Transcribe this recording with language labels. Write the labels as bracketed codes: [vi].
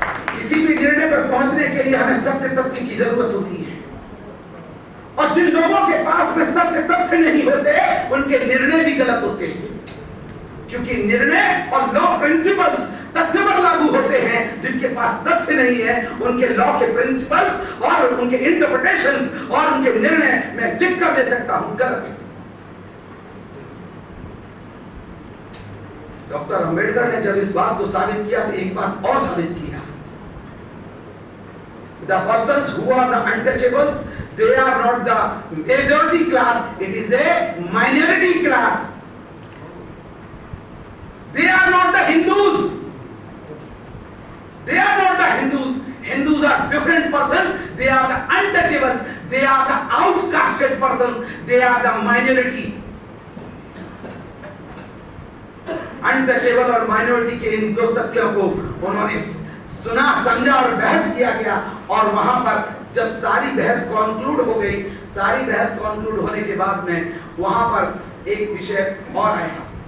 [hi] किसी भी निर्णय पर पहुंचने के लिए हमें सत्य तथ्य की जरूरत होती है, और जिन लोगों के पास में सत्य तथ्य नहीं होते उनके निर्णय भी गलत होते हैं, क्योंकि निर्णय और लॉ प्रिंसिपल्स तथ्य पर लागू होते हैं। जिनके पास तथ्य नहीं है उनके लॉ के प्रिंसिपल्स और उनके इंटरप्रिटेशंस और उनके निर्णय मैं लिख कर दे सकता हूं गलत है। डॉक्टर अंबेडकर ने जब इस बात को साबित किया तो एक बात और साबित किया, [en] the persons who are the untouchables, they are not the majority class, it is a minority class. They are not the Hindus, they are not the Hindus. Hindus are different persons, they are the untouchables, they are the outcasted persons, they are the minority. [hi] Untouchable और minority के इन 2 तथ्यों को उन्होंने सुना, समझा और बहस किया गया। और वहां पर जब सारी बहस कॉन्क्लूड हो गई, सारी बहस कॉन्क्लूड होने के बाद में वहां पर एक विषय और आया।